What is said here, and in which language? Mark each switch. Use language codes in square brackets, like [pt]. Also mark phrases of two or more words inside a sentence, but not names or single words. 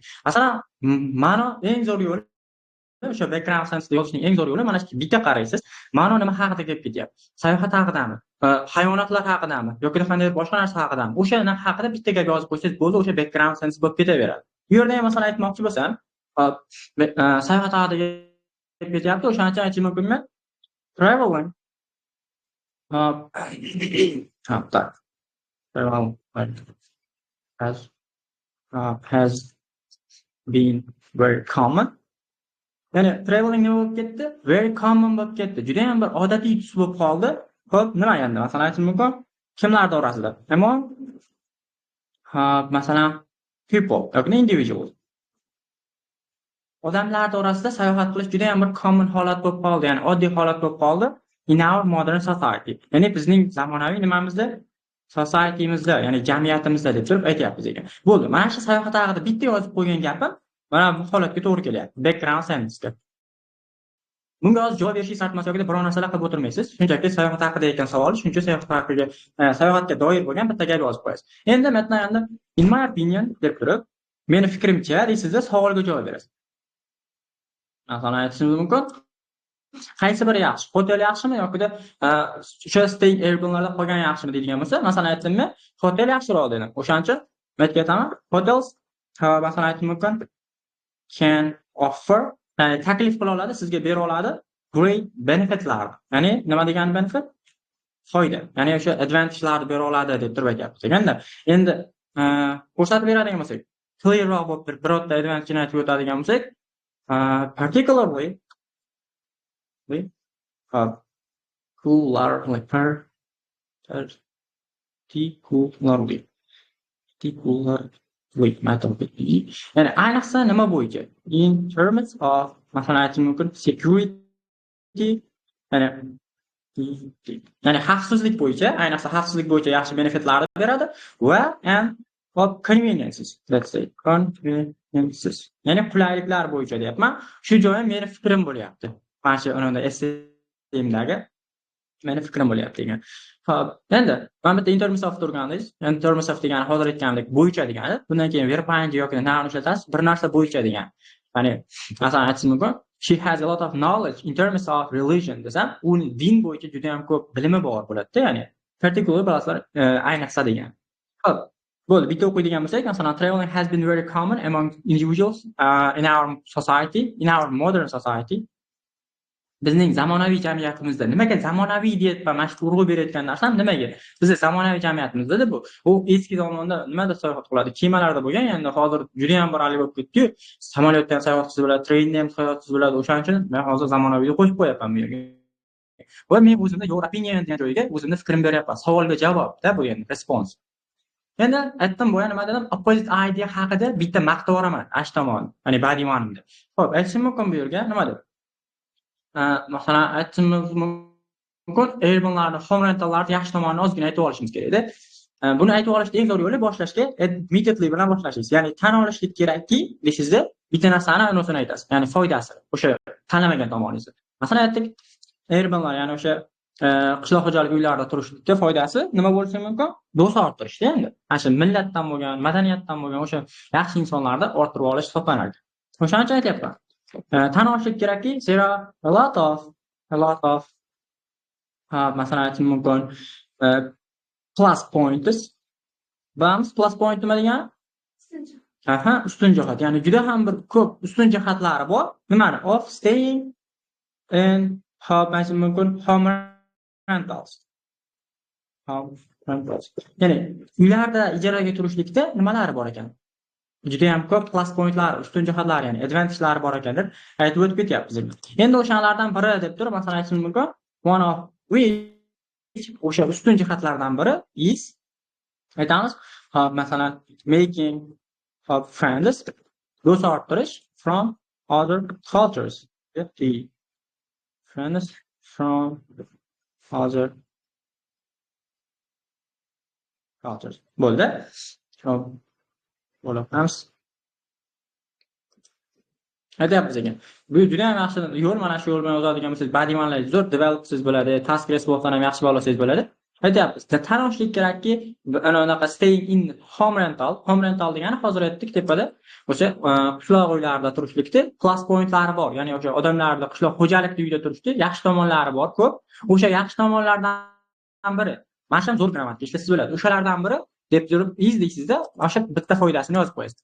[uz] Masalan, ma'no eng zo'r yo'li o'sha [en] background sentence [uz] yozishning eng zo'r yo'li mana shu bitta qaraysiz. Ma'no nima haqida gap ketyapti? Sayohat haqidami? Hayvonotlar haqidami yoki qanday boshqa narsa haqidami? O'sha haqida bitta gap yozib qo'ysangiz bo'ldi, o'sha [en] background sentence [uz] bo'lib ketaveradi. Bu yerda ham masalan aytmoqchi bo'lsam, sayohat haqida gap ketyapti, o'shaning uchun aytishim mumkinmi? Traveling tak. [en] Travel has been very common. [uz] Ya'ni traveling nima bo'lib ketdi? [en] Very common [uz] bo'lib ketdi. Juda ham bir odatiy tus bo'lib qoldi. Xo'p, nima endi? Masalan aytishim mumkin, kimlar orasida? Among masalan people yoki individuals. Odamlar orasida sayohat qilish juda ham bir common holat bo'lib qoldi, ya'ni oddiy holat bo'lib qoldi [en] in our modern society. [uz] Ya'ni bizning zamonaviy nimamizda, society'mizda, ya'ni jamiyatimizda deb turib aytyapmiz ekan. Bo'ldi. Mana shu sayohat haqida bitta yozib qo'ygan gapim mana bu holatga to'g'ri kelyapti. [en] Background sentence'ga. [uz] Bunga hozir javob berishingiz shart emas yoki biror narsalar qilib o'tirmaysiz. Shunchaki sayohat haqida ekan savol, shuncha sayohat haqiga, sayohatga doir bo'lgan bitta gap yozib qo'yasiz. Endi metna endi [en] in my opinion [uz] deb turib, meni fikrimcha deysizda savolga javob berasiz. Masalan aytishimiz mumkin, qaysi biri yaxshi? Hotel yaxshimi yoki o'sha staying airborne'larda qolgan yaxshimi deydigan bo'lsa, masalan aytdimmi, hotel yaxshiroq dedim. O'shaning uchun men aytaman, hotels masalan aytishim mumkin [en] can offer, [uz] ya'ni taklif qila oladi, sizga bera oladi [en] great benefitlar. [uz] Ya'ni nima degan benefit? Foyda. Ya'ni o'sha advantage'larni bera oladi deb turib aytyapmiz. Endi ko'rsatib beradigan bo'lsak, clearroq bo'lib birorta advantage'ni aytib o'tadigan bo'lsak, particularly ya'ni ayniqsa nima bo'yicha? [en] In terms of [uz] masalan aytishim mumkin security, ya'ni xavfsizlik bo'yicha, ayniqsa xavfsizlik bo'yicha yaxshi benefitlarni beradi va [en] and of conveniences, let's say conveniences, [uz] ya'ni qulayliklar bo'yicha deyapman. Shu joyi meni fikrim bo'lyapti. Mana shu unda SMdagi meni fikrim bo'lyapti degan. Xo'p, endi mana bitta [en] in terms of [uz] turganmiz. [en] In terms of [uz] degani hozir aytgandek bo'yicha degani. Bundan keyin [en] verb ing [uz] yoki noun ishlatasiz, bir narsa bo'yicha degan. Ya'ni masalan aytishim mumkin, [en] she has a lot of knowledge in terms of religion [uz] desam, uni din bo'yicha juda ham ko'p bilimi bor bo'ladi-da, ya'ni particular bilasizlar, ayniqsa degan. Xo'p, bo'ldi. Bitta o'qiydigan bo'lsak, masalan [en] traveling has been very common among individuals in our society, in our modern society. [uz] Bizning zamonaviy jamiyatimizda nimaga zamonaviy deb mashhur urg'u berayotgan narsam nimaga? Bizning zamonaviy jamiyatimizda bu eski zamonda nimada sayohat qiladi? Kemalarda bo'lgan, endi hozir juda ham bir bo'lib ketdi-yu. Samolyotda ham sayohat qilsa bo'ladi, trenda ham sayohat qilsa bo'ladi. O'shaning uchun men hozir zamonaviyni qo'shib qo'yapman bu yerga. Va men o'zimda [en] your opinion [uz] degan joyga o'zimni fikrim beryapman. Savolga javobda bu endi response. Endi aytdim boya nima dedim? [en] Opposite idea [uz] haqida bitta maqta boraman, ash tomon, ya'ni badiiy ma'noda. Xo'p, aytishim mumkin bu yerga nima deb? Masalan aytishimiz mumkin, airborne'larni, [en] home rentallarni [uz] yaxshi tomonini ozgina aytib olishimiz kerak-da. Buni aytib olishning eng zo'r yo'li boshlashga immediately bilan boshlashingiz. Ya'ni tan olishlik kerakki, deyshizda bitta narsani anosini aytasiz. Ya'ni foydasi, o'sha tanlamagan tomoningizni. Masalan aytdik, airborne'lar, ya'ni o'sha qishloq xo'jalik uylarida turishlikda foydasi nima bo'lishi mumkin? Do'st orttirishda endi. Ana shu millatdan bo'lgan, madaniyatdan bo'lgan o'sha yaxshi insonlarni orttirib olish hisoblanadi. O'shaning uchun aytyapman. Tan olishlik kerakki, [en] there are a lot of [uz] masalan aytishim mumkin [en] plus points. [uz] Bams [en] plus point [uz] nima degani? Ustun jihat. Ya'ni juda ham bir ko'p ustun jihatlari bor. Nimani? [en] Of staying in [uz] aytishim mumkin [en] home rentals. [uz] Ya'ni uylarda ijaraga turishlikda nimalari bor ekan? Juda ham ko'p [en] plus pointlar, [uz] ustun jihatlar, ya'ni advantage'lari bor ekan deb aytib o'tib ketyapmiz. Endi o'shalardan biri deb turib, masalan aytishim mumkin, [en] one of which [uz] o'sha ustun jihatlardan biri is aytamiz, masalan [en] making friends, [uz] do'st orttirish [en] from other cultures. Friends from other cultures. [uz] Bo'ldi. Bo'lamiz. Aytyapmiz ekan. Bu juda ham yaxshi yo'l, mana shu yo'l bilan o'tadigan bo'lsangiz, badiiy ma'nolarni zo'r developsiz bo'ladi, [en] task response'dan [uz] ham yaxshi bolasangiz bo'ladi. Aytyapmiz. Tan olishlik kerakki, anaqa [en] staying in home rental [uz] degani hozir aytdik tepada, o'sha qishloq uylarida turishlikda [en] plus pointlari [uz] bor. Ya'ni o'sha odamlarda qishloq xo'jalikda uyda turishda yaxshi tomonlari bor, ko'p. O'sha yaxshi tomonlardan biri, mana shu zo'r grammatika ishlasiz bo'ladi. O'shalardan biri deb turib is deysizda, o'sha bitta foydasini yozib qo'yasiz.